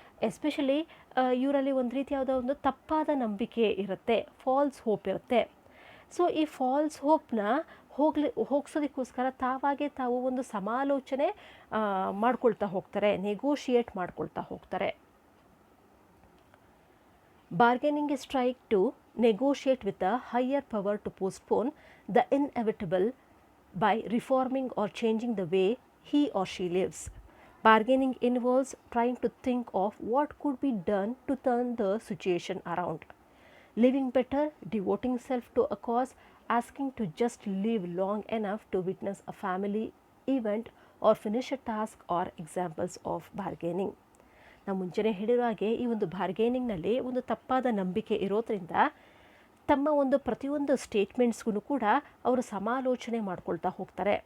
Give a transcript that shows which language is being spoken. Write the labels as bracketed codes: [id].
[kn] Especially ಇವರಲ್ಲಿ ಒಂದು ರೀತಿಯಾದ ಒಂದು ತಪ್ಪಾದ ನಂಬಿಕೆ ಇರುತ್ತೆ, ಫಾಲ್ಸ್ ಹೋಪ್ ಇರುತ್ತೆ. ಸೊ ಈ ಫಾಲ್ಸ್ ಹೋಪ್ನ ಹೋಗ್ಸೋದಕ್ಕೋಸ್ಕರ ತಾವು ಒಂದು ಸಮಾಲೋಚನೆ ಮಾಡ್ಕೊಳ್ತಾ ಹೋಗ್ತಾರೆ, ನೆಗೋಷಿಯೇಟ್ ಮಾಡ್ಕೊಳ್ತಾ ಹೋಗ್ತಾರೆ. [en] Bargaining is trying to negotiate with a higher power to postpone the inevitable by reforming or changing the way he or she lives. Bargaining involves trying to think of what could be done to turn the situation around. Living better, devoting self to a cause, asking to just live long enough to witness a family event or finish a task are examples of bargaining. [kn] ನಾವು ಮುಂಚೆನೇ ಹೇಳಿರೋ ಹಾಗೆ ಈ ಒಂದು ಬಾರ್ಗೇನಿಂಗ್ನಲ್ಲಿ ಒಂದು ತಪ್ಪಾದ ನಂಬಿಕೆ ಇರೋದ್ರಿಂದ ತಮ್ಮ ಒಂದು ಪ್ರತಿಯೊಂದು ಸ್ಟೇಟ್ಮೆಂಟ್ಸ್ಗೂ ಕೂಡ ಅವರು ಸಮಾಲೋಚನೆ ಮಾಡ್ಕೊಳ್ತಾ ಹೋಗ್ತಾರೆ.